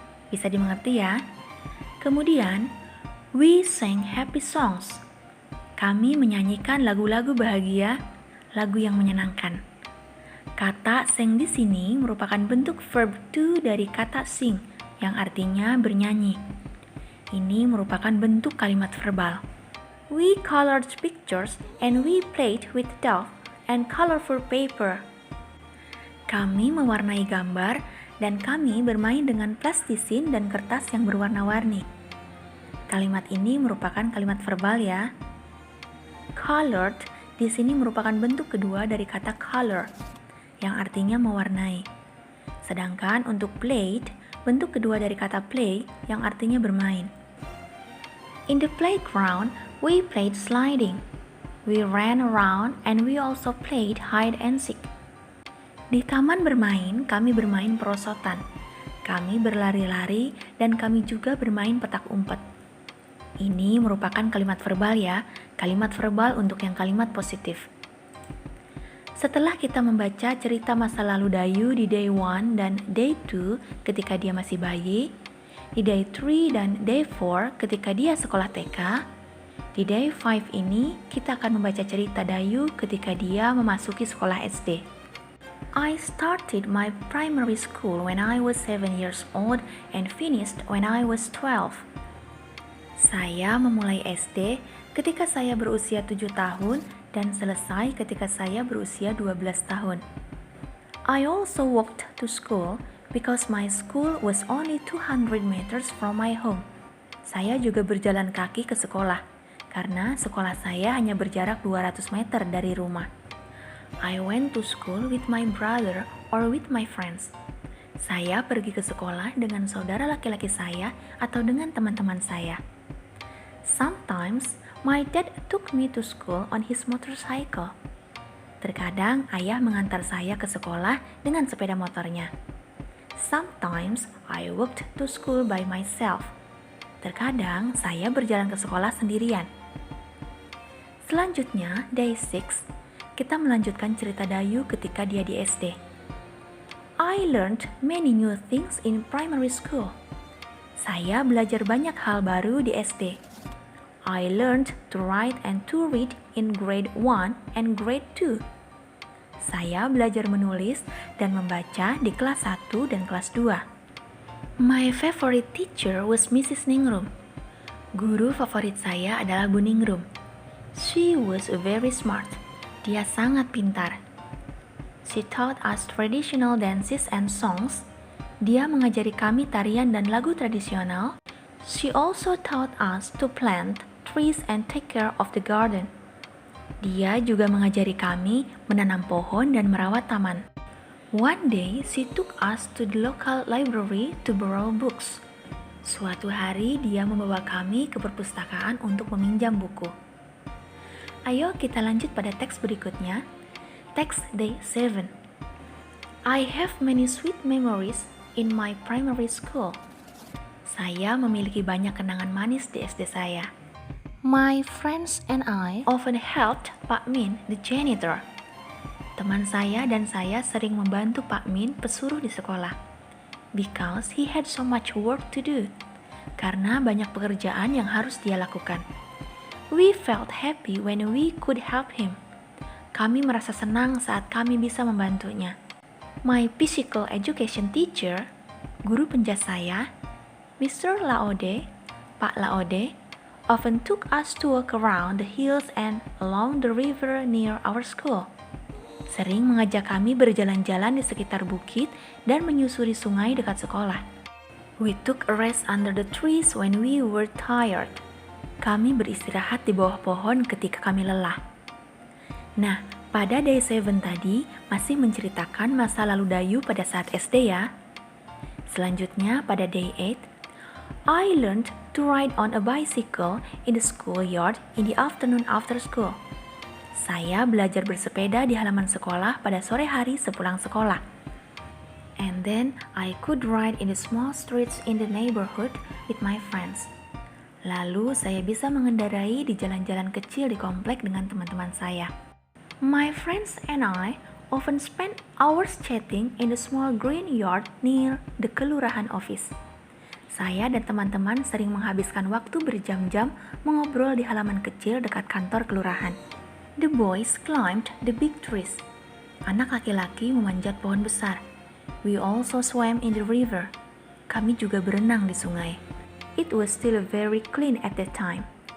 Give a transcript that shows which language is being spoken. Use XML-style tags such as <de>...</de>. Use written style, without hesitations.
<id>Bisa dimengerti ya? Kemudian,</id> <en>we sang happy songs.</en> <id>Kami menyanyikan lagu-lagu bahagia, lagu yang menyenangkan. Kata sing di sini merupakan bentuk verb to dari kata sing yang artinya bernyanyi. Ini merupakan bentuk kalimat verbal.</id> <en>We colored pictures and we played with doll and colorful paper.</en> <id>Kami mewarnai gambar dan kami bermain dengan plastisin dan kertas yang berwarna-warni. Kalimat ini merupakan kalimat verbal ya. Colored di sini merupakan bentuk kedua dari kata color, yang artinya mewarnai. Sedangkan untuk played, bentuk kedua dari kata play yang artinya bermain.</id> <en>In the playground, we played sliding. We ran around and we also played hide and seek.</en> <id>Di taman bermain, kami bermain perosotan. Kami berlari-lari dan kami juga bermain petak umpet. Ini merupakan kalimat verbal ya, kalimat verbal untuk yang kalimat positif. Setelah kita membaca cerita masa lalu Dayu di day 1 dan day 2 ketika dia masih bayi, di day 3 dan day 4 ketika dia sekolah TK, di day 5 ini kita akan membaca cerita Dayu ketika dia memasuki sekolah SD.</id> <en>I started my primary school when I was 7 years old and finished when I was 12.</en> <id>Saya memulai SD ketika saya berusia 7 tahun dan selesai ketika saya berusia 12 tahun.</id> <en>I also walked to school because my school was only 200 meters from my home.</en> <id>Saya juga berjalan kaki ke sekolah karena sekolah saya hanya berjarak 200 meter dari rumah.</id> <en>I went to school with my brother or with my friends.</en> <id>Saya pergi ke sekolah dengan saudara laki-laki saya atau dengan teman-teman saya.</id> <en>Sometimes, my dad took me to school on his motorcycle.</en> <id>Terkadang ayah mengantar saya ke sekolah dengan sepeda motornya.</id> <en>Sometimes I walked to school by myself.</en> <id>Terkadang saya berjalan ke sekolah sendirian. Selanjutnya, day 6, kita melanjutkan cerita Dayu ketika dia di SD.</id> <en>I learned many new things in primary school.</en> <id>Saya belajar banyak hal baru di SD.</id> <en>I learned to write and to read in grade 1 and grade 2.</en> <id>Saya belajar menulis dan membaca di kelas 1 dan kelas 2.</id> <en>My favorite teacher was Mrs. Ningrum.</en> <id>Guru favorit saya adalah Bu Ningrum.</id> <en>She was very smart.</en> <id>Dia sangat pintar.</id> <en>She taught us traditional dances and songs.</en> <id>Dia mengajari kami tarian dan lagu tradisional.</id> <en>She also taught us to plant trees and take care of the garden.</en> <id>Dia juga mengajari kami menanam pohon dan merawat taman.</id> <en>One day, she took us to the local library to borrow books.</en> <id>Suatu hari, dia membawa kami ke perpustakaan untuk meminjam buku. Ayo kita lanjut pada teks berikutnya. Teks day 7.</id> <en>I have many sweet memories in my primary school.</en> <id>Saya memiliki banyak kenangan manis di SD saya.</id> <en>My friends and I often helped Pak Min, the janitor.</en> <id>Teman saya dan saya sering membantu Pak Min, pesuruh di sekolah.</id> <en>Because he had so much work to do.</en> <id>Karena banyak pekerjaan yang harus dia lakukan.</id> <en>We felt happy when we could help him.</en> <id>Kami merasa senang saat kami bisa membantunya.</id> <en>My physical education teacher,</en> <id>guru penjas saya,</id> <en>Mr. Laode, Pak Laode, often took us to walk around the hills and along the river near our school.</en> <id>Sering mengajak kami berjalan-jalan di sekitar bukit dan menyusuri sungai dekat sekolah.</id> <en>We took a rest under the trees when we were tired.</en> <id>Kami beristirahat di bawah pohon ketika kami lelah. Nah, pada day 7 tadi masih menceritakan masa lalu Dayu pada saat SD ya. Selanjutnya pada day 8,</id> <en>I learned to ride on a bicycle in the schoolyard in the afternoon after school.</en> <id>Saya belajar bersepeda di halaman sekolah pada sore hari sepulang sekolah.</id> <en>And then I could ride in the small streets in the neighborhood with my friends.</en> <id>Lalu saya bisa mengendarai di jalan-jalan kecil di komplek dengan teman-teman saya.</id> <en>My friends and I often spent hours chatting in the small green yard near the kelurahan office.</en> <id>Saya dan teman-teman sering menghabiskan waktu berjam-jam mengobrol di halaman kecil dekat kantor kelurahan.</id> <en>The boys climbed the big trees.</en> <id>Anak laki-laki memanjat pohon besar.</id> <en>We also swam in the river.</en> <id>Kami juga berenang di sungai.</id> <en>It was still very clean at that time.</en>